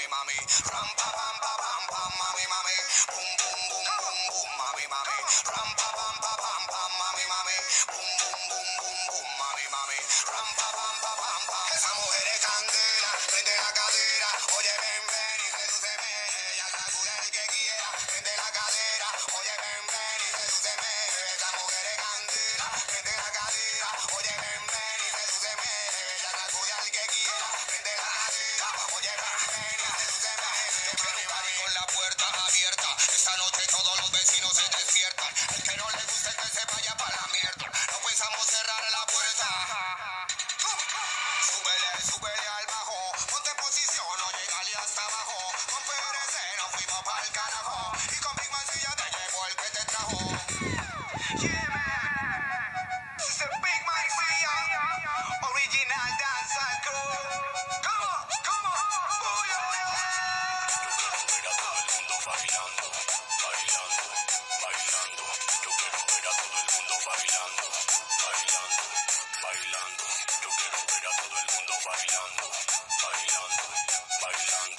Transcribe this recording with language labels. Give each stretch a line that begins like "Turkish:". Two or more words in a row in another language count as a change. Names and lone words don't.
Spanish: mami, ram pa pam pa pam pam, mami mami, boom boom boom boom boom, mami mami, ram pa pam pa pam pam, mami mami, boom boom boom boom boom, mami mami, ram pa pam pa pam pam. Esa mujer es candela, prende la cadera, oye ven ven y sedúceme, ella sacude el que quiera, prende la cadera, oye ven ven y sedúceme, esa mujer es candela, prende la cadera, oye ven ven y sedúceme, ella sacude al que quiera, prende la cadera, oye ven ven y sedúceme. Yo quiero un party con la puerta abierta, esta noche todos los vecinos se despiertan, el que no le guste que se vaya para la mierda, no pensamos cerrar la puerta. Súbele, súbele al bajo, ponte en posición, no llegale hasta abajo, con PRC nos fuimos pa'l carajo, y con Big Mancilla te llevo el que te trajo.
English: Yeah man, this is Big Mancilla, original dancehall crew. Come on, oh yeah,
Spanish: Ver a todo el mundo bailando, bailando, bailando. Yo quiero ver a todo el mundo bailando, bailando, bailando. Yo quiero ver a todo el mundo bailando, bailando, bailando.